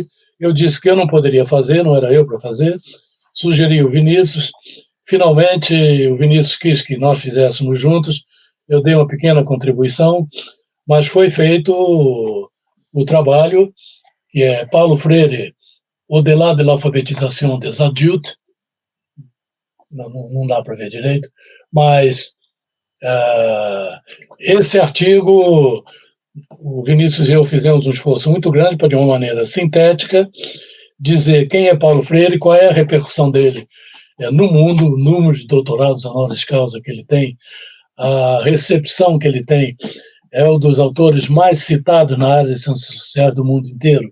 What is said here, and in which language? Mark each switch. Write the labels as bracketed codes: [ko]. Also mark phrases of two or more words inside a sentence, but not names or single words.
[pt] Eu disse que eu não poderia fazer, não era eu para fazer, sugeri o Vinícius. Finalmente, o Vinícius quis que nós fizéssemos juntos, eu dei uma pequena contribuição, mas foi feito o trabalho, que é Paulo Freire, [fr] Au-delà de l'alphabétisation des adultes, [pt] não dá para ver direito, mas esse artigo, o Vinícius e eu fizemos um esforço muito grande para, de uma maneira sintética, dizer quem é Paulo Freire e qual é a repercussão dele no mundo, o número de doutorados [la] honoris causa [pt] que ele tem, a recepção que ele tem, é um dos autores mais citados na área de ciências sociais do mundo inteiro.